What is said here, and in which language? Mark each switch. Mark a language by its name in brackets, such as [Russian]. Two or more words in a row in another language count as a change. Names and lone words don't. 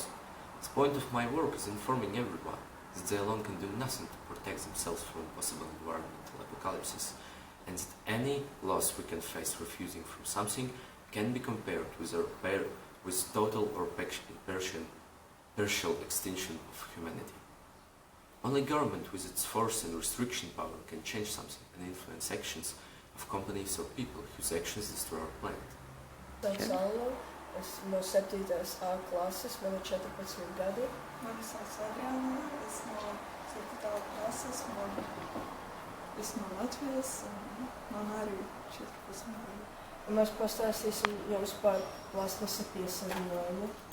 [English] The point of my work is informing everyone that they alone can do nothing to protect themselves from possible environmental apocalypses, and that any loss we can face refusing from something can be compared with total or partial extinction of humanity. Only government with its force and restriction power can change something and influence actions of companies or people whose actions destroy our planet. [Latvian] Saulo, es no 7. A klases, man ir 14 gadi. Mani sauc Adriana, es no 7. klases, es no Latvijas, un man arī 14 gadi. Mēs pastāstīsim jums par plastmasa piesārņojumu.